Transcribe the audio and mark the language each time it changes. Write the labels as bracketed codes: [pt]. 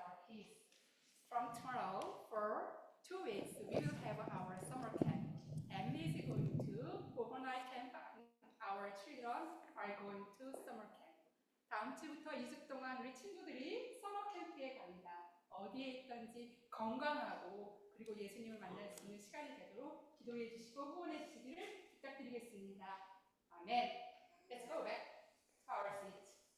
[en] From tomorrow, for 2 weeks, we will have our summer camp. Emily is going to overnight camp. Our children are going to summer camp. [ko] 다음 주부터 2주 동안 우리 친구들이 서머 캠프에 갑니다. 어디에 있든지 건강하고 그리고 예수님을 만날 수 있는 시간이 되도록 기도해 주시고 후원해 주시기를 부탁드리겠습니다. 아멘. [en] Let's go back to our seats.